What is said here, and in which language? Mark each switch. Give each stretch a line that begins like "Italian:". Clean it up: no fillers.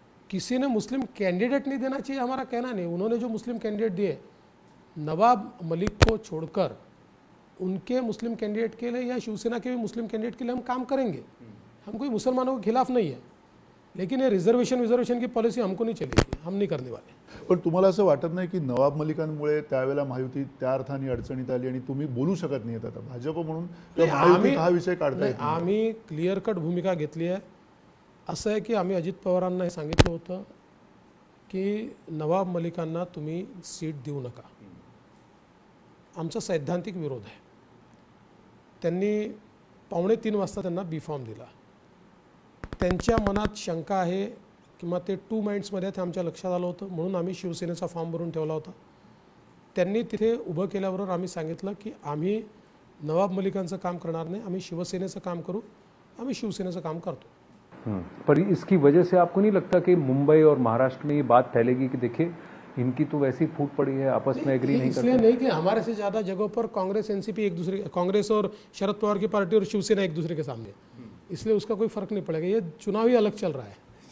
Hindi: किसी ने मुस्लिम कैंडिडेट नहीं देना चाहिए, हमारा कहना नहीं। उन्होंने जो मुस्लिम कैंडिडेट दिए, नवाब मलिक को छोड़कर उनके मुस्लिम कैंडिडेट के लिए या शिवसेना के भी मुस्लिम कैंडिडेट के लिए हम काम करेंगे। हम कोई मुसलमानों के खिलाफ नहीं है, लेकिन ये रिझर्वेशन की पॉलिसी हमको नहीं चलेगी, हम नहीं करने वाले।
Marathi: पण तुम्हाला असं वाटत नाही की नवाब मलिकांमुळे त्यावेळेला महायुती त्या अर्थाने अडचणीत आली आणि तुम्ही बोलू शकत नाहीत आता भाजप म्हणून महायुतीत हा विषय काढता येत नाही? आम्ही क्लिअर कट भूमिका घेतली आहे। असं आहे की आम्ही अजित पवारांना हे सांगितलं होतं की नवाब मलिकांना तुम्ही सीट देऊ नका, आमचा सैद्धांतिक विरोध आहे. त्यांनी 2:45 वाजता त्यांना बी फॉर्म दिला. त्यांच्या मनात शंका आहे किंवा ते टू माइंड्समध्ये ते आमच्या लक्षात आलं होतं, म्हणून आम्ही शिवसेनेचा फॉर्म भरून ठेवला होता. त्यांनी तिथे उभं केल्याबरोबर आम्ही सांगितलं की आम्ही नवाब मलिकांचं काम करणार नाही, आम्ही शिवसेनेचं काम करू, आम्ही शिवसेनेचं काम करतो.
Hindi: पर इसकी वजह से आपको नहीं लगता कि मुंबई और महाराष्ट्र में ये बात फैलेगी कि देखिए इनकी तो वैसी फूट पड़ी है, आपस में एग्री नहीं इसलिए करते? नहीं कि हमारे से ज़्यादा जगहों पर कांग्रेस एनसीपी एक दूसरे, कांग्रेस और शरद पवार की पार्टी और शिवसेना एक दूसरे के सामने, इसलिए उसका कोई फर्क नहीं पड़ेगा. ये चुनाव ही अलग चल रहा है.